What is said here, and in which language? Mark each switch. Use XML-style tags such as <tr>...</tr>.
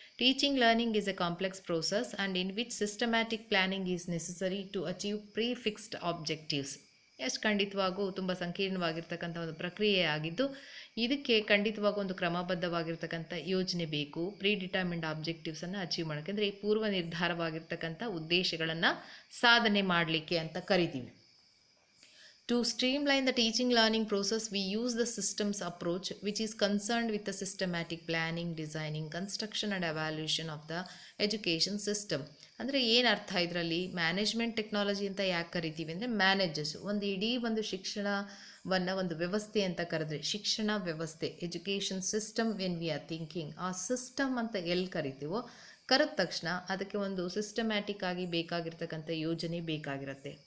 <en>Teaching learning is a complex process and in which systematic planning is necessary to achieve prefixed objectives.</en> <kn>ಎಷ್ಟು ಖಂಡಿತವಾಗೂ ತುಂಬ ಸಂಕೀರ್ಣವಾಗಿರ್ತಕ್ಕಂಥ ಒಂದು ಪ್ರಕ್ರಿಯೆ ಆಗಿದ್ದು, ಇದಕ್ಕೆ ಖಂಡಿತವಾಗೂ ಒಂದು ಕ್ರಮಬದ್ಧವಾಗಿರ್ತಕ್ಕಂಥ ಯೋಜನೆ ಬೇಕು.</kn> <en>predetermined</en> <kn>ಆಬ್ಜೆಕ್ಟಿವ್ಸನ್ನು ಅಚೀವ್ ಮಾಡೋಕ್ಕೆ, ಅಂದರೆ ಈ ಪೂರ್ವ ನಿರ್ಧಾರವಾಗಿರ್ತಕ್ಕಂಥ ಉದ್ದೇಶಗಳನ್ನು ಸಾಧನೆ ಮಾಡಲಿಕ್ಕೆ ಅಂತ ಕರಿತೀವಿ.</kn> <en>To streamline the teaching learning process, we use the systems approach, which is concerned with the systematic planning, designing, construction and evaluation of the education system.</en> <kn>ಅಂದರೆ ಏನು ಅರ್ಥ ಇದರಲ್ಲಿ? ಮ್ಯಾನೇಜ್ಮೆಂಟ್ ಟೆಕ್ನಾಲಜಿ ಅಂತ ಯಾಕೆ ಕರಿತೀವಿ ಅಂದರೆ, ಮ್ಯಾನೇಜರ್ಸ್ ಒಂದು ಇಡೀ ಒಂದು ಶಿಕ್ಷಣವನ್ನು ಒಂದು ವ್ಯವಸ್ಥೆ ಅಂತ ಕರೆದ್ರೆ, ಶಿಕ್ಷಣ ವ್ಯವಸ್ಥೆ education system</kn> <en>when we are thinking,</en> <kn>ಆ ಸಿಸ್ಟಮ್ ಅಂತ ಎಲ್ಲಿ ಕರಿತೀವೋ ಕರೆದ ತಕ್ಷಣ ಅದಕ್ಕೆ ಒಂದು ಸಿಸ್ಟಮ್ಯಾಟಿಕ್ ಆಗಿ ಬೇಕಾಗಿರ್ತಕ್ಕಂಥ ಯೋಜನೆ ಬೇಕಾಗಿರುತ್ತೆ.</kn>